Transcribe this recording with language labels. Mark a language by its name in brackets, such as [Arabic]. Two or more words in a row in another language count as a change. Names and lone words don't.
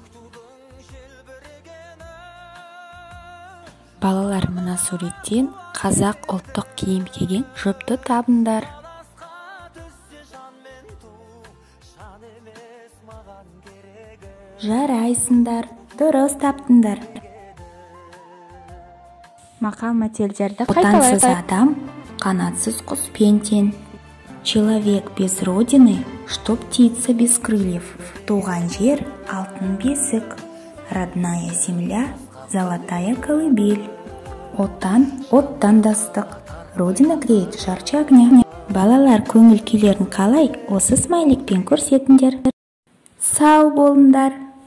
[Kazakh] Балалар, мына суреттен қазақ ұлттық киім киген жұпты табындар. Жарайсыңдар, дұрыс таптыңдар. Мақал-мәтелдерді қайталайық. Отансыз адам, қанатсыз құс пен тең. [Russian] Человек без родины, что птица без крыльев. [Kazakh] Туған жер — алтын бесік. [Russian] Родная земля — золотая колыбель. [Kazakh] Отан — оттан дастық. [Russian] Родина греет жарче огня. [Kazakh] Балалар көңіл күйлерін қалай осы смайликпен көрсетіңдер. Сау болыңдар.